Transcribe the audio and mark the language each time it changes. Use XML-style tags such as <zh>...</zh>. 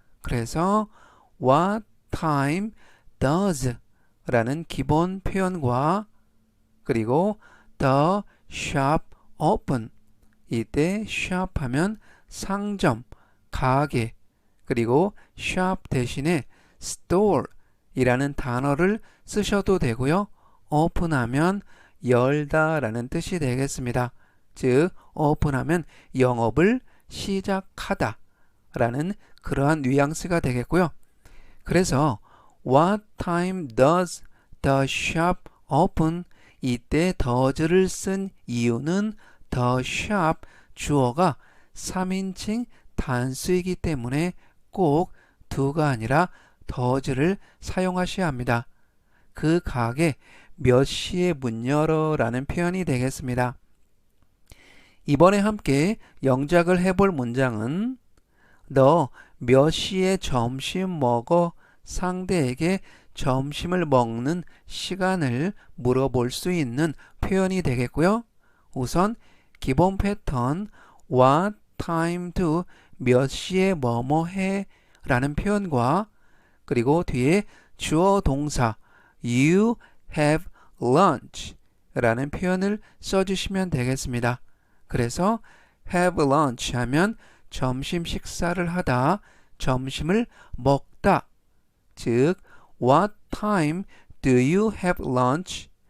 <ko>그래서</ko> <en>What time does</en> <ko>라는 기본 표현과 그리고</ko> <en>the shop open</en> <ko>이때 shop 하면 상점, 가게 그리고 shop 대신에 store 이라는 단어를 쓰셔도 되고요. open 하면 열다 라는 뜻이 되겠습니다. 즉 open 하면 영업을 시작하다 라는 그러한 뉘앙스가 되겠고요.</ko> <en>그래서 What time does the shop open?</en> <ko>이때 does를 쓴 이유는 the shop 주어가 3인칭 단수이기 때문에 꼭 do가 아니라 does를 사용하셔야 합니다. 그 가게 몇 시에 문 열어 라는 표현이 되겠습니다. 이번에 함께 영작을 해볼 문장은 너 몇 시에 점심 먹어? 상대에게 점심을 먹는 시간을 물어볼 수 있는 표현이 되겠고요. 우선 기본 패턴</ko> <en>What time do</en> <ko>몇 시에 뭐뭐 해? 라는 표현과 그리고 뒤에 주어 동사</ko> <en>You have lunch</en> <ko>라는 표현을 써주시면 되겠습니다. 그래서</ko> <en>have lunch</en> <ko>하면 점심 식사를 하다, 점심을 먹다.</ko> <en>즉, What time do you have lunch?</en>